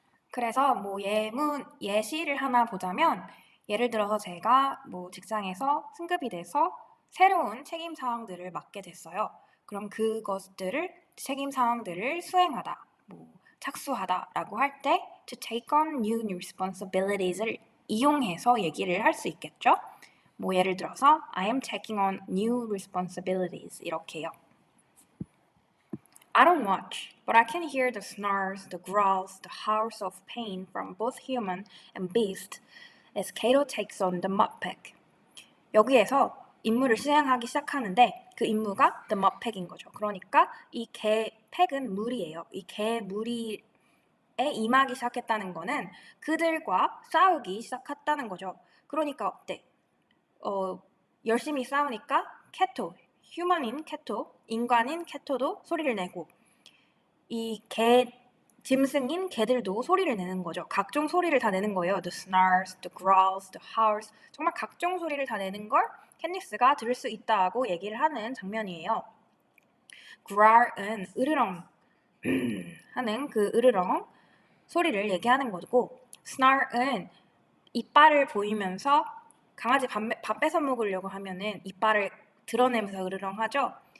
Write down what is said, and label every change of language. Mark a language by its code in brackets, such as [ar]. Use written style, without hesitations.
[ko] 그래서 예시를 하나 보자면 예를 들어서 제가 직장에서 승급이 돼서 새로운 책임 사항들을 맡게 됐어요. 그럼 책임 사항들을 수행하다, 착수하다라고 할 때 [en] to take on new responsibilities, [ko] 을 이용해서 얘기를 할 수 있겠죠. 예를 들어서 [en] I am taking on new responsibilities [ko] 이렇게요. [en] I don't watch, but I can hear the snarls, the growls, the howls of pain from both human and beast as Cato takes on the mudpack. [ko] 여기에서 임무를 수행하기 시작하는데 그 임무가 [en] the mudpack [ko] 인 거죠. 그러니까 이 팩은 물이에요. 이 물이에 임하기 시작했다는 거는 그들과 싸우기 시작했다는 거죠. 그러니까 어때? 열심히 싸우니까 휴먼인 캐토, 인간인 캐토도 소리를 내고 이 짐승인 개들도 소리를 내는 거죠. 각종 소리를 다 내는 거예요. [en] The snarls, the growls, the howls. [ko] 정말 각종 소리를 다 내는 걸 캣니스가 들을 수 있다고 얘기를 하는 장면이에요. growl은 으르렁 하는 그 으르렁 소리를 얘기하는 거고, snarl은 이빨을 보이면서 강아지 밥 뺏어 먹으려고 하면은 이빨을 드러내면서 으르렁 하죠.